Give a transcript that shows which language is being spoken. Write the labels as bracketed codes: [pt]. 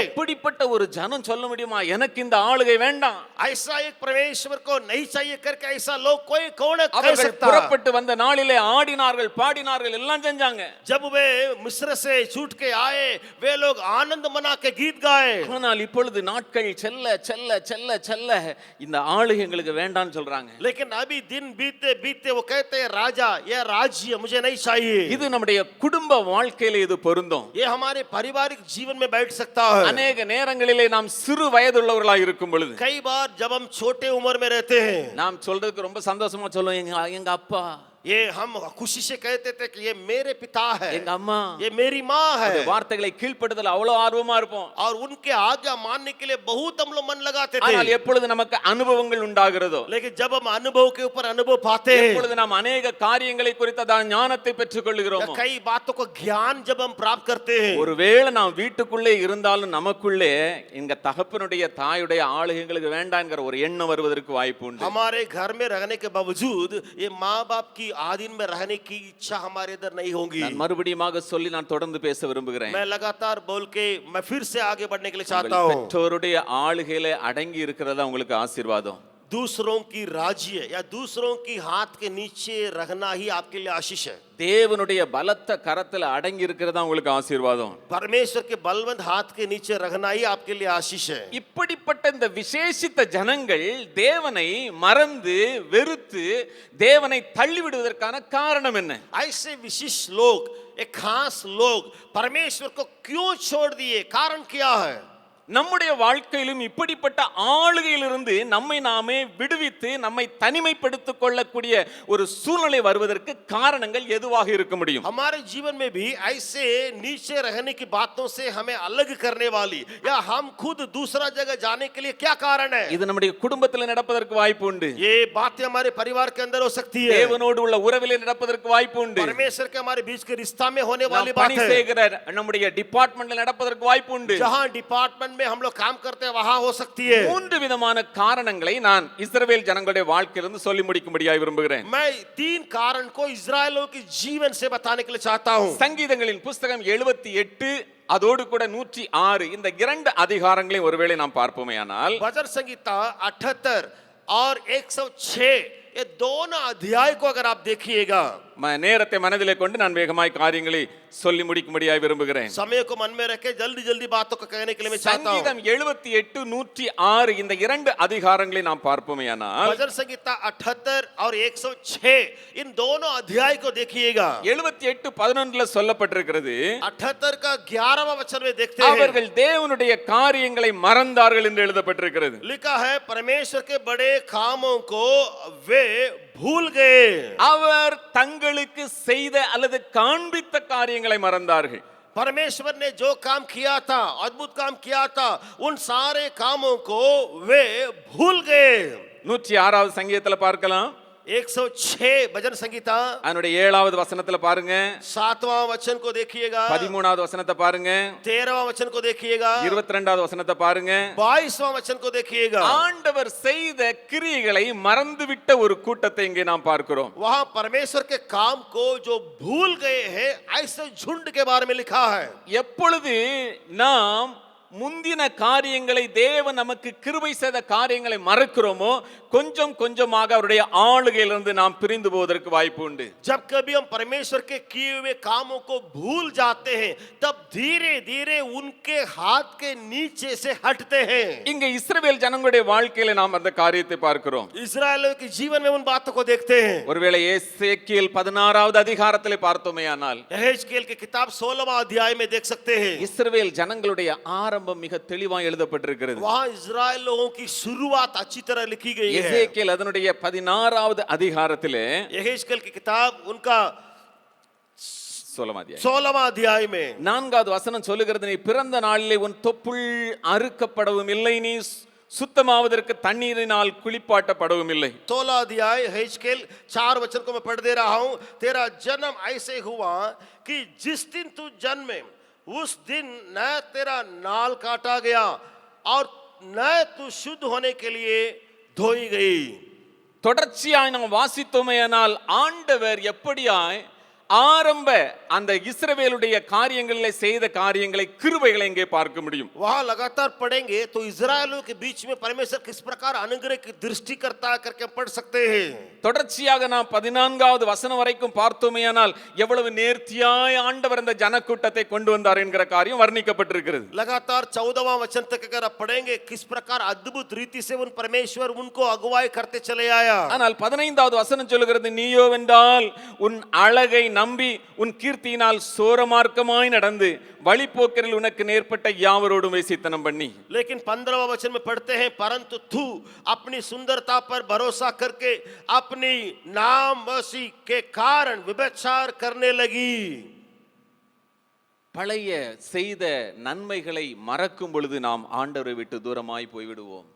[ta] அப்படிப்பட்ட ஒரு ஜனம் சொல்ல முடியுமா எனக்கு இந்த ஆளுகை வேண்டாம்? [hi] ऐसा एक परमेश्वर को नहीं चाहिए करके ऐसा लोग कोई कौन कह [ta] அவர்கள் [hi] सकता? [ta] புறப்பட்டு வந்த நாளிலே ஆடினார்கள் பாடினார்கள் எல்லாம் செஞ்சாங்க. [hi] जब वे मिस्र से छूट के आए वे लोग आनंद मना के गीत गाए। [ta] ஆனால் இப்பொழுது நாட்கள் செல்ல செல்ல செல்ல செல்ல இந்த ஆளுகை எங்களுக்கு வேண்டாம்னு சொல்றாங்க. [hi] लेकिन अभी दिन बीतते बीतते वो कहते हैं राजा ये राज्य मुझे नहीं चाहिए। [ta] இது நம்முடைய குடும்ப வாழ்க்கையில இது பொருந்தும். [hi] ये हमारे पारिवारिक जीवन में बैठ सकता है। अनेक [ta] நேரங்களிலே நாம் சிறு வயதுள்ளவர்களாய் இருக்கும் பொழுது [hi] कई बार जब हम छोटे उम्र में रहते हैं [ta] நாம் சொல்றதுக்கு ரொம்ப சந்தோஷமா சொல்லுவோம் எங்க அப்பா [hi] ये हम खुशी से कहते थे कि ये मेरे पिता है, [ta] எங்க அம்மா [hi] ये मेरी माँ है। [ta] வார்த்தைகளை கீழ்ப்படுதல் அவ்வளவு ஆர்வமா இருப்போம். [hi] और उनके आज्ञा मानने के लिए बहुत हम लोग मन लगाते थे। [ta] ஆனால் எப்பொழுது நமக்கு அனுபவங்கள் உண்டாகிறதோ [hi] लेकिन जब हम अनुभव के ऊपर अनुभव पाते हैं, [ta] எப்பொழுது நாம் [hi] अनेक [ta] காரியங்களை குறித்த ஞானத்தை பெற்றுக் கொள்கிறோமோ [hi] कई बातों को ज्ञान जब हम प्राप्त करते हैं, [ta] ஒருவேளை நாம் வீட்டுக்குள்ளே இருந்தாலும் நமக்குள்ளே எங்க தகப்பனுடைய தாயுடைய ஆளுகைகளுக்கு வேண்டாம்ங்கிற ஒரு எண்ணம் வருவதற்கு வாய்ப்பு உண்டு. [hi] हमारे घर में रहने के बावजूद ये माँ बाप की आधीन में रहने की इच्छा हमारे इधर नहीं होगी। [ta] நான் மறுபடியும் சொல்லி நான் தொடர்ந்து பேச விரும்புகிறேன். [hi] मैं लगातार बोल के मैं फिर से आगे बढ़ने के लिए चाहता हूँ। [ta] பெற்றோருடைய ஆளுகையில அடங்கி இருக்கிறதா உங்களுக்கு ஆசீர்வாதம். [hi] दूसरों की राज्य या दूसरों की हाथ के नीचे रहना ही आपके लिए आशीष है। [ta] தேவனுடைய பலத்த கரத்துல அடங்கி இருக்கிறதா உங்களுக்கு ஆசீர்வாதம். [hi] परमेश्वर के बलवंत हाथ के नीचे रहना ही आपके लिए आशीष है। [ta] இப்படிப்பட்ட இந்த விசேஷித்த ஜனங்கள் தேவனை மறந்து வெறுத்து தேவனை தள்ளிவிடுவதற்கான காரணம் என்ன? [hi] ऐसे विशिष्ट लोग एक खास लोग परमेश्वर को क्यों छोड़ दिए? कारण क्या है? [ta] நம்முடைய வாழ்க்கையிலும் இப்படிப்பட்ட ஆளுகையிலிருந்து நம்மை நாமே விடுவித்து நம்மை தனிமைப்படுத்திக் கொள்ளக்கூடிய ஒரு சூழ்நிலை வருவதற்கு காரணங்கள் எதுவாக இருக்க முடியும்? [hi] हमारे जीवन में भी ऐसे नीचे रहने की बातों से हमें अलग करने वाली या हम खुद दूसरा जगह जाने के लिए क्या कारण है? [ta] இது நம்முடைய குடும்பத்தில் நடப்பதற்கு வாய்ப்பு உண்டு. [hi] ये बातें हमारे परिवार के अंदर हो सकती है। [ta] தேவனோடு உள்ள உறவிலே நடப்பதற்கு வாய்ப்பு உண்டு. [hi] परमेश्वर के हमारे बीच के रिश्ता में होने वाली [ta] நாம் [hi] बात [ta] பணி [hi] है। [ta] செய்கிற நம்முடைய டிபார்ட்மெண்ட்ல நடப்பதற்கு வாய்ப்பு உண்டு. [hi] जहां डिपार्टमेंट में हम लोग काम करते हैं वहां हो सकती है। [ta] மூன்று விதமான காரணங்களை நான் இஸ்ரவேல் ஜனங்களுடைய வாழ்க்கையிலிருந்து சொல்லி முடிக்கும்படியாய் விரும்புகிறேன். [hi] मैं 3 कारण को इस्राएलियों के जीवन से बताने के लिए चाहता हूं। [ta] சங்கீதங்களின் புஸ்தகம் 78 அதோடு கூட 106 இந்த இரண்டு அதிகாரங்களை ஒருவேளை நாம் பார்ப்போமேயானால் [hi] भजन संहिता 78 और 106 ये दोनों अध्याय को अगर आप देखिएगा, [ta] நேரத்தை மனதிலே கொண்டு நான் வேகமாய் காரியங்களை சொல்லி முடிக்கும்படியாய் விரும்புகிறேன். [hi] समय को मन में रखे जल्दी जल्दी बातों को कहने के लिए मैं चाहता हूं। [ta] சங்கீதம் 78 106 இந்த இரண்டு அதிகாரங்களை நாம் பார்ப்போமேயானால் [hi] भजन संहिता 78 और 106 इन दोनों अध्याय को देखिएगा। [ta] 78 11ல சொல்லப்பட்டிருக்கிறது [hi] 78 का 11वां वचन में देखते हैं, [ta] அவர்கள் தேவனுடைய காரியங்களை மறந்தார்கள் என்று எழுதப்பட்டிருக்கிறது. [hi] लिखा है परमेश्वर के बड़े कामों को वे भूल गए। [ta] அவர் தங்களுக்கு செய்த அல்லது காண்பித்த காரியங்களை மறந்தார்கள். [hi] परमेश्वर ने जो काम किया था, अद्भुत काम किया था, उन सारे कामों को वे भूल गए। [ta] 106வது சங்கீதத்துல பார்க்கலாம். [hi] 106 भजन संहिता [ta] அதனுடைய 7வது வசனத்துல பாருங்க. [hi] 7वां वचन को देखिएगा, [ta] 13வது வசனத்தை பாருங்க. [hi] 13वां वचन को देखिएगा, [ta] 22வது வசனத்தை பாருங்க. [hi] 22वां वचन को देखिएगा। [ta] ஆண்டவர் செய்த கிரியைகளை மறந்துவிட்ட ஒரு கூட்டத்தை இங்கே நாம் பார்க்கிறோம். [hi] वहां परमेश्वर के काम को जो भूल गए हैं ऐसे झुंड के बारे में लिखा है। [ta] எப்பொழுது நாம் முந்தின காரியங்களை தேவன் நமக்கு கிருபை செய்த காரியங்களை மறக்கிறோமோ கொஞ்சம் கொஞ்சமாக அவருடைய ஆளுகையிலிருந்து நாம் பிரிந்து போவதற்கு வாய்ப்பு உண்டு. [hi] जब कभी हम परमेश्वर के किए हुए कामों को भूल जाते हैं तब धीरे धीरे उनके हाथ के नीचे से हटते हैं। [ta] இங்க இஸ்ரவேல் ஜனங்களுடைய வாழ்க்கையில நாம் அந்த காரியத்தை பார்க்கிறோம். [hi] इस्राएलियों के जीवन में उन बातों को देखते हैं। [ta] ஒருவேளை எசேக்கியேல் 16வது அதிகாரத்திலே பார்த்தோமேயானால் [hi] यहेजकेल की किताब 16वां अध्याय में देख सकते हैं। [ta] இஸ்ரவேல் ஜனங்களுடைய ஆரம்பம் மிக தெளிவாக எழுதப்பட்டிருக்கிறது. [hi] वहां इस्राएल लोगों की शुरुआत अच्छी तरह लिखी गई है। [ta] எசேக்கியேல் அதனுடைய 16வது அதிகாரத்திலே [hi] यहेजकेल की किताब उनका 16वां अध्याय में [ta] 4வது வசனம் சொல்லுகிறது, நீ பிறந்த நாளிலே உன் தொப்புள் அறுக்கப்படவும் இல்லை, நீ சுத்தமாவதற்கு தண்ணீரினால் குளிப்பாட்டப்படவும் இல்லை. [hi] 16 अध्याय हिजकेल 4 वचन को मैं पढ़ दे रहा हूं. तेरा जन्म ऐसे हुआ कि जिस दिन तू जन्मे उस दिन न तेरा नाल काटा गया और न तू शुद्ध होने के लिए धोई गई. [ta] தொடர்ச்சியாய் நாம் வாசித்தோமேயானால் ஆண்டவர் எப்படியாய் ஆரம்ப அந்த இஸ்ரவேலுடைய காரியங்களிலே செய்த காரியங்களை கிருபைகளை இங்கே பார்க்க முடியும். [hi] वहां लगातार पढ़ेंगे तो इजरायलियों के बीच में परमेश्वर किस प्रकार अनुग्रह की दृष्टि करता है करके पढ़ सकते हैं. [ta] தொடர்ச்சியாக நாம் 14வது வசனம் வரைக்கும் பார்த்தோமேயானால் எவ்வளவு நேர்த்தியாய் ஆண்டவர் அந்த ஜனக்கூட்டத்தை கொண்டு வந்தார் என்கிற காரியம் வர்ணிக்கப்பட்டிருக்கிறது. [hi] लगातार 14वां वचन तक अगर आप पढ़ेंगे किस प्रकार अद्भुत रीति से उन परमेश्वर उनको अगुवाई करते चले आया. [ta] ஆனால் 15வது வசனம் சொல்லுகிறது, நீயோ வென்றால் உன் அழகை நம்பி உன் கீர்த்தியினால் சோரமார்க்கமாய் நடந்து வழிபோக்கரில் உனக்கு நேர்பட்ட யாவரோடும் வேசித்தனம் பண்ணி. [hi] लेकिन 15वां वचन में पढ़ते हैं, परंतु तू अपनी सुंदरता पर भरोसा करके अपनी नामवशी के कारण व्यभिचार करने लगी. [ta] பழைய செய்த நன்மைகளை மறக்கும் பொழுது நாம் ஆண்டவரை விட்டு தூரமாய் போய்விடுவோம்.